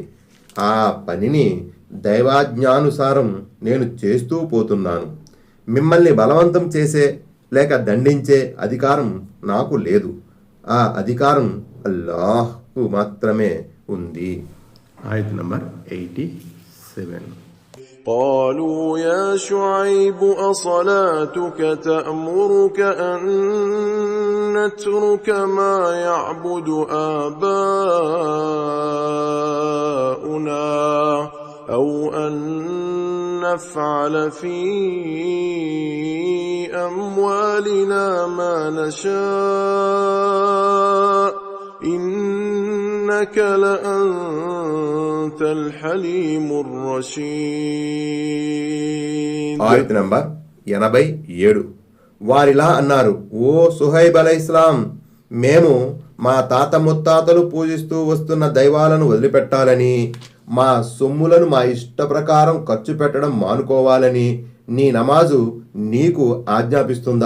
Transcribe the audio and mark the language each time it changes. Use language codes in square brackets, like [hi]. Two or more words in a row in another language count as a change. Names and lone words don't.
[te] ఆ పనిని దైవాజ్ఞానుసారం నేను చేస్తూ పోతున్నాను. మిమ్మల్ని బలవంతం చేసే లేక దండించే అధికారం నాకు లేదు. ఆ అధికారం అల్లాహ్కు మాత్రమే ఉంది. ఆయత్ నంబర్ 87. [ar] قالوا يا شعيب أصلاتك تأمرك أن نترك ما يعبد آباؤنا أو أن نفعل في أموالنا ما نشاء إنك لأنت الحليم الرشيد. [te] ఆయత్ నంబర్ 87. వారిలా అన్నారు, ఓ సుహైబ్ అలైహిస్సలాం, మేము మా తాత ముత్తాతలు పూజిస్తూ వస్తున్న దైవాలను వదిలిపెట్టాలని, మా సొమ్ములను మా ఇష్ట ప్రకారం ఖర్చు పెట్టడం మానుకోవాలని నీ నమాజు నీకు ఆజ్ఞాపిస్తుందా?